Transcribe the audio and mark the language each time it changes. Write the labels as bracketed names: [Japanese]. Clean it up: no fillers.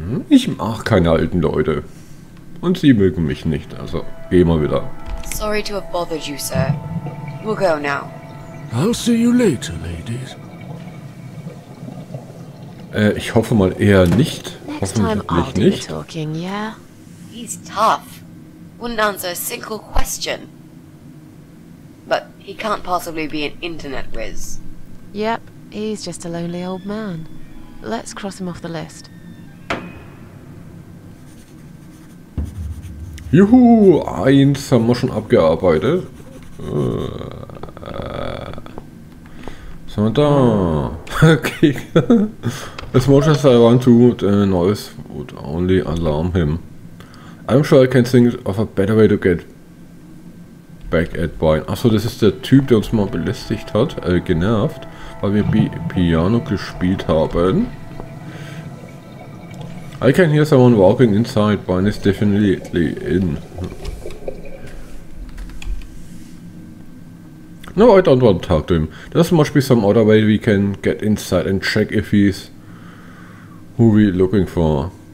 [German] Ich mag keine alten Leute. Und sie mögen mich nicht, also gehen wir wieder. [English] Sorry to have bothered you, sir. We'll go now. I'll see you later, ladies. [German] Ich hoffe mal eher nicht. [English] Next time I'll [German] Hoffentlich [English] do the talking, yeah? He's tough. Wouldn't answer a single question. But he can't possibly be an internet whiz. Yep, he's just a lonely old man. Let's cross him off the list. [German] Juhu, eins haben wir schon abgearbeitet. Was haben wir da? Okay. [English] As much as I want to, the noise would only alarm him. I'm sure I can think of a better way to get back at Brian. [German] Achso, das ist der Typ, der uns mal belästigt hat, genervt, weil wir Piano gespielt haben. [English] I can hear someone walking inside. Brian is definitely in. No, I don't want to talk to him. There must be some other way we can get inside and check if he's who we're looking for.